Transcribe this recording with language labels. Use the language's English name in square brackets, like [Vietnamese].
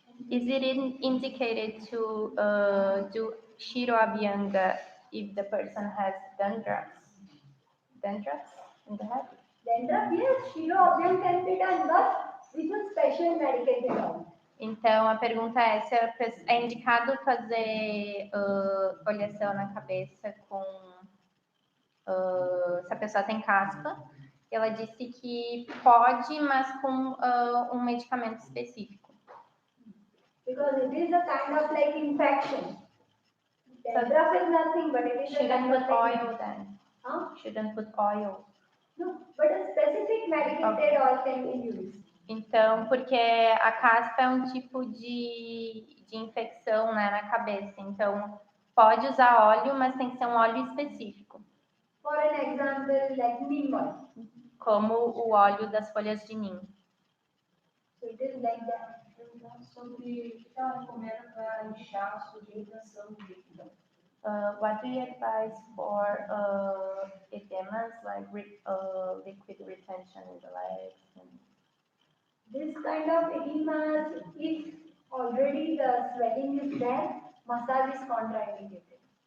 [English] Is it indicated to do Shiro Abhyanga if the person has dandruff? Dandruff in the head? Dandruff, yes, Shiro Abhyanga can be done, but with a special medicated oil. [Portuguese] Então, a pergunta é se é indicado fazer oleação na cabeça com... se a pessoa tem caspa. Ela disse que pode, mas com um medicamento específico. [English] Because it is a kind of like infection. Dandruff is nothing, but it is a Shouldn't kind of put oil then. Huh? Shouldn't put oil. No, but a specific medicated oil can be used. [Portuguese] Então, porque a caspa é um tipo de infecção, né, na cabeça. Então, pode usar óleo, mas tem que ser um óleo específico. [English] For an example, like neem oil. [Portuguese] Como o óleo das folhas de nim. [English] So it is like that. [Portuguese] Sobre o que ela recomenda para inchaço de retenção de líquido. [English] What do you advise for edemas, like liquid retention in the legs? This kind of edemas, if already the swelling is there, massage is contraindicated.